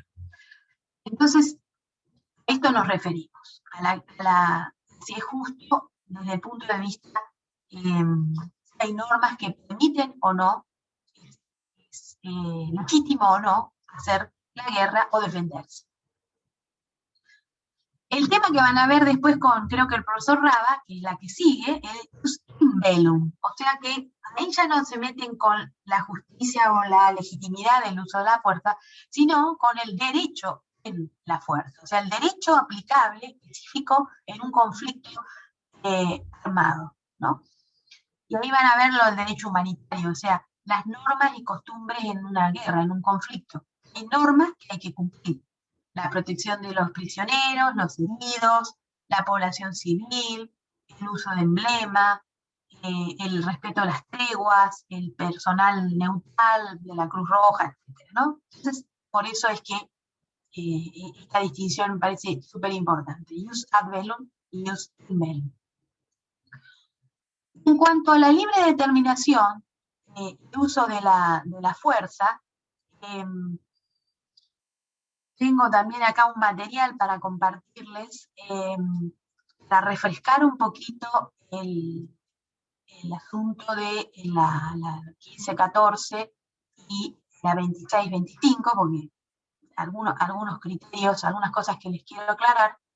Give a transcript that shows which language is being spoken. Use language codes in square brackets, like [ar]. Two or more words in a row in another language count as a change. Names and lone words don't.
[es] Entonces, a esto nos referimos, si es justo desde el punto de vista, hay normas que permiten o no, es legítimo o no hacer la guerra o defenderse. El tema que van a ver después con, creo que el profesor Raba, que es la que sigue, es [la] jus in bellum, [es] o sea que ahí ya no se meten con la justicia o la legitimidad del uso de la fuerza, sino con el derecho en la fuerza, o sea, el derecho aplicable específico en un conflicto armado, ¿no? Y ahí van a ver lo del derecho humanitario, o sea, las normas y costumbres en una guerra, en un conflicto. Hay normas que hay que cumplir. La protección de los prisioneros, los heridos, la población civil, el uso de emblema, el respeto a las treguas, el personal neutral de la Cruz Roja, etc., ¿no? Entonces, por eso es que esta distinción me parece súper importante. [la] Jus ad bellum y jus in bellum. [es] En cuanto a la libre determinación, el uso de la fuerza, tengo también acá un material para compartirles, para refrescar un poquito el asunto de la 15-14 y la 26-25, porque algunos criterios, algunas cosas que les quiero aclarar,